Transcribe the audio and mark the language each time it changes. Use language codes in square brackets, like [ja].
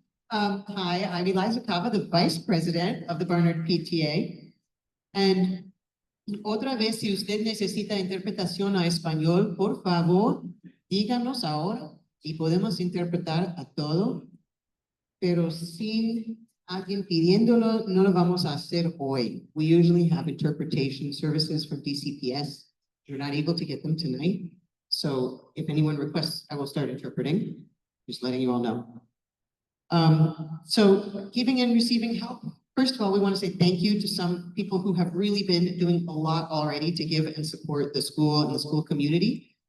[en] Hi, I'm Eliza Cava, the Vice President of the Barnard PTA. [es] And otra vez, si usted necesita interpretación a español, por favor, díganos ahora y podemos interpretar a todo, pero sin alguien pidiéndolo, no lo vamos a hacer hoy. [en] We usually have interpretation services from DCPS. You're not able to get them tonight. So if anyone requests, I will start interpreting, just letting you all know. So giving and receiving help. First of all, we want to say thank you to some people who have really been doing a lot already to give and support the school and the school community.